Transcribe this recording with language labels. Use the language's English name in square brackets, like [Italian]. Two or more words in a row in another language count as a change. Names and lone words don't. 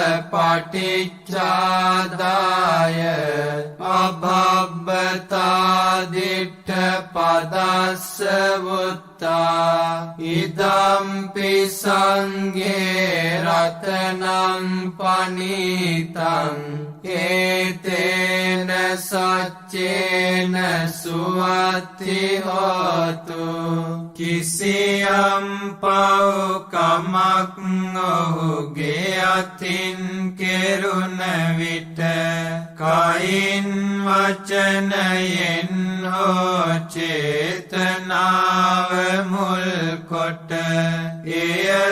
[Pali] පටිච්චාදාය අභබ්බතා දිට්ඨ පදස්ස වුත්තා ඉදම්පි සංඝේ රතනං පනිතං ඒතේන සච්චේන සුවත්ති හෝතු [Sinhala] කිසියම් පව්කමක් ඔහුගේ අතින් කෙරුණ විට කයින් වචනයෙන් හෝ චේතනාව මුල් කොට එය